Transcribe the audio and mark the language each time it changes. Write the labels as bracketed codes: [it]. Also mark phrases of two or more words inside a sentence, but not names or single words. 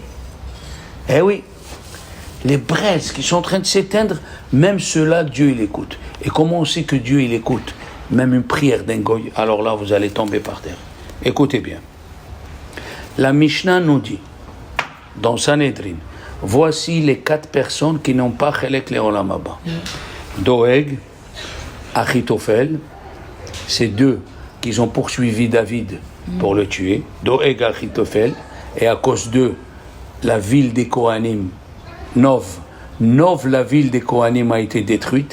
[fr] Eh oui, les braises qui sont en train de s'éteindre, même ceux-là, Dieu, il écoute. Et comment on sait que Dieu, il écoute? Même une prière d'un goy, alors là, vous allez tomber par terre. Écoutez bien. La Mishnah nous dit, dans Sanhedrin, voici les 4 personnes qui n'ont pas [he] חלק לעולם הבא. [fr] Doeg, Achitophel, c'est 2 qui ont poursuivi David pour le tuer. Doeg, Achitophel, et à cause d'eux, la ville des Kohanim, Nov, la ville des Kohanim a été détruite.